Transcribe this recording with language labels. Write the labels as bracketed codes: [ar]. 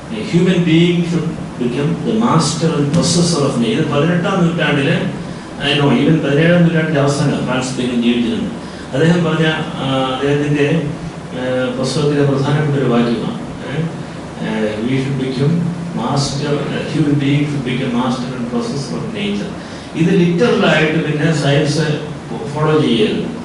[en] Human being should become the master and possessor of nature. [ml] 18-ാം നൂറ്റാണ്ടിൽ, even 17-ാം നൂറ്റാണ്ടിൻ്റെ അവസാനം Francis bacon ജീവിച്ചിരുന്നു. അദ്ദേഹം പറഞ്ഞ അദ്ദേഹത്തിൻ്റെ പുസ്തകത്തിലെ പ്രധാനപ്പെട്ട ഒരു വാക്യമാണ്, [en] we should become master, human being should become master and possessor of nature. [ml] ഇത് ലിറ്ററലായിട്ട് പിന്നെ സയൻസ് ഫോളോ ചെയ്യരുത്.